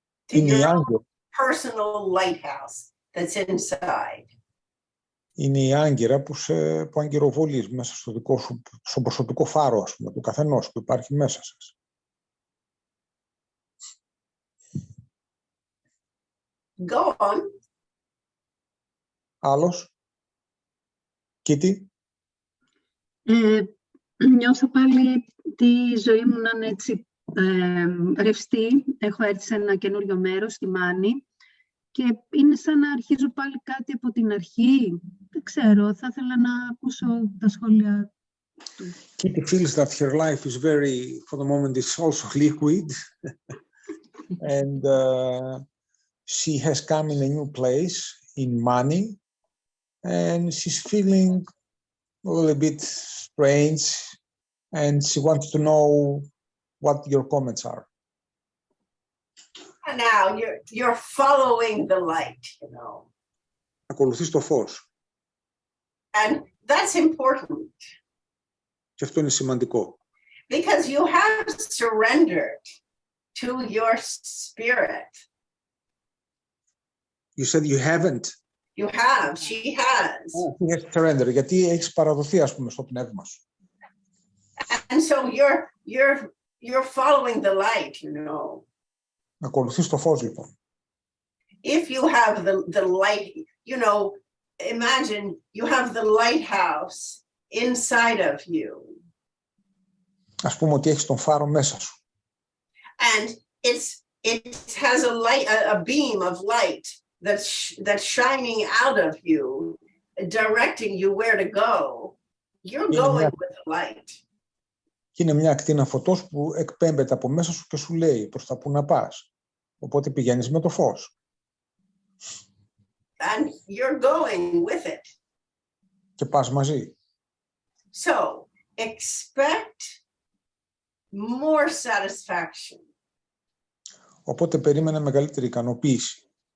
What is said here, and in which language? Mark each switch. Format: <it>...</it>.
<en>To your personal lighthouse that's inside.</en> <el>Είναι η άγκυρα που αγκυροβολείς μέσα στο δικό σου, στο προσωπικό φάρο, ας πούμε, του καθενός που υπάρχει μέσα σας.</el> <en>Go on.</en> <el>Άλλος. Κίτη. Νιώθω πάλι τη ζωή μου να είναι έτσι ρευστή. Έχω έρθει σε ένα καινούριο μέρος, στη Μάνη, και είναι σαν να αρχίζω πάλι κάτι από την αρχή. Δεν ξέρω, θα ήθελα να ακούσω τα σχόλια του.</el> <en>Kitty feels that her life is very, for the moment, is also liquid. And she has come in a new place, in Mani, and she's feeling a little bit strange, and she wants to know what your comments are. And now you're following the light, you know.</en> <el>Ακολουθείς το φως.</el> <en>And that's important.</en> <el>Και αυτό είναι σημαντικό.</el> <en>Because you have surrendered to your spirit. You said you haven't. You have, she has. She has surrendered,</en> <el>γιατί έχεις παραδοθεί, ας πούμε, στο πνεύμα σου.</el> <en>And so you're following the light, you know.</en> <el>Ακολουθείς το φως, λοιπόν.</el> <en>If you have the light, you know, imagine you have the lighthouse inside of you.</en> <el>Ας πούμε ότι έχεις τον φάρο μέσα σου.</el> <en>And it has a beam of light that's shining out of you, directing you where to go. You're going with the light.</en> <el>Και είναι μια ακτίνα φωτός που εκπέμπεται από μέσα σου και σου λέει προς τα που να πας. Οπότε πηγαίνεις με το φως.</el> <en>And you're going with it.</en> <el>Και πας μαζί.</el> <en>So, expect more satisfaction.</en> <el>Οπότε περίμενε μεγαλύτερη ικανοποίηση.</el>